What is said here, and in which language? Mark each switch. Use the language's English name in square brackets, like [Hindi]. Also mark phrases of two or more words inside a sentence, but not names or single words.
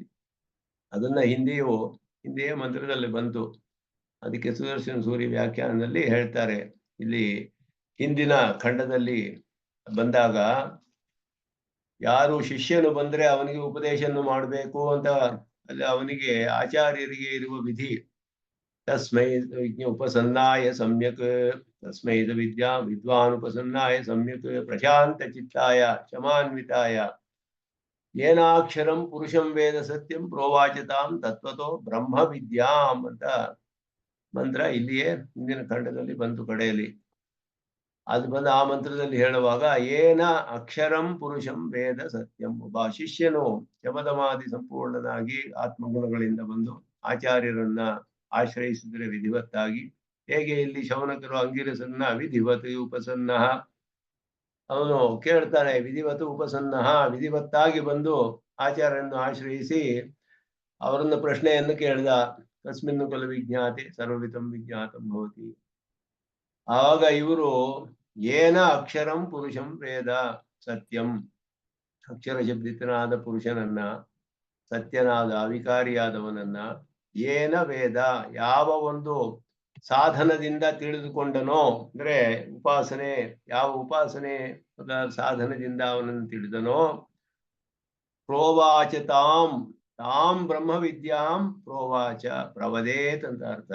[Kannada] ಅದನ್ನ ಹಿಂದೆಯೇ ಮಂತ್ರದಲ್ಲಿ ಬಂತು. ಅದಕ್ಕೆ ಸುದರ್ಶನ ಸೂರಿ ವ್ಯಾಖ್ಯಾನದಲ್ಲಿ ಹೇಳ್ತಾರೆ. ಇಲ್ಲಿ ಹಿಂದಿನ ಖಂಡದಲ್ಲಿ ಬಂದಾಗ ಯಾರು ಶಿಷ್ಯನು ಬಂದ್ರೆ ಅವನಿಗೆ ಉಪದೇಶವನ್ನು ಮಾಡಬೇಕು ಅಂತ ಅಲ್ಲಿ ಅವನಿಗೆ ಆಚಾರ್ಯರಿಗೆ ಇರುವ ವಿಧಿ. [Sanskrit] ತಸ್ಮೈ ಉಪಸನ್ನಾಯ ಸಮ್ಯಕ್, ತಸ್ಮೈ ವಿದ್ವಾನ್ ಉಪಸನ್ನಾಯ ಸಮ್ಯಕ್ ಪ್ರಶಾಂತ ಚಿತ್ತಾಯ ಶಮಾನ್ವಿತಾಯ ಏನಾಕ್ಷರಂ ಪುರುಷಂ ವೇದ ಸತ್ಯಂ ಪ್ರೋವಾಚತಾಂ ತತ್ವತೋ ಬ್ರಹ್ಮ ವಿದ್ಯಾಂ [Kannada] ಅಂತ ಮಂತ್ರ ಇಲ್ಲಿಯೇ ಹಿಂದಿನ ಖಂಡದಲ್ಲಿ ಬಂತು ಕಡೆಯಲ್ಲಿ. ಅದು ಬಂದು ಆ ಮಂತ್ರದಲ್ಲಿ ಹೇಳುವಾಗ [Sanskrit] ಏನ ಅಕ್ಷರಂ ಪುರುಷಂ ವೇದ ಸತ್ಯಂ. [Kannada] ಒಬ್ಬ ಶಿಷ್ಯನು ಶಮದಮಾದಿ ಸಂಪೂರ್ಣನಾಗಿ ಆತ್ಮಗುಣಗಳಿಂದ ಬಂದು ಆಚಾರ್ಯರನ್ನ ಆಶ್ರಯಿಸಿದರೆ ವಿಧಿವತ್ತಾಗಿ, ಹೇಗೆ ಇಲ್ಲಿ ಶೌನಕರು ಅಂಗಿರಸನ್ನ [Sanskrit] ವಿಧಿವತ್ ಉಪಸನ್ನ [Kannada] ಅವನು ಕೇಳ್ತಾನೆ, [Sanskrit] ವಿಧಿವತ್ ಉಪಸನ್ನ [Kannada] ವಿಧಿವತ್ತಾಗಿ ಬಂದು ಆಚಾರ್ಯರನ್ನು ಆಶ್ರಯಿಸಿ ಅವರನ್ನ ಪ್ರಶ್ನೆಯನ್ನು ಕೇಳ್ದ. [Sanskrit] ತಸ್ಮಿನ್ನು ಖಲು ವಿಜ್ಞಾತೆ ಸರ್ವವಿಧಂ ವಿಜ್ಞಾತಂ ಭವತಿ. [Kannada] ಆವಾಗ ಇವರು [Sanskrit] ಏನ ಅಕ್ಷರಂ ಪುರುಷಂ ವೇದ ಸತ್ಯಂ, [Kannada] ಅಕ್ಷರ ಶಬ್ದಿತನಾದ ಪುರುಷನನ್ನ, ಸತ್ಯನಾದ ಅವಿಕಾರಿಯಾದವನನ್ನ, [Sanskrit] ಏನ ವೇದ [Kannada] ಯಾವ ಒಂದು ಸಾಧನದಿಂದ ತಿಳಿದುಕೊಂಡನೋ, ಅಂದ್ರೆ ಉಪಾಸನೆ, ಯಾವ ಉಪಾಸನೆ ಸಾಧನದಿಂದ ಅವನನ್ನು ತಿಳಿದನೋ, [Sanskrit] ಪ್ರೋವಾಚ ತಾಂ ಬ್ರಹ್ಮ ವಿದ್ಯಾಂ ಪ್ರೋವಾಚ ಪ್ರವದೇತ್ [Kannada] ಅಂತ ಅರ್ಥ.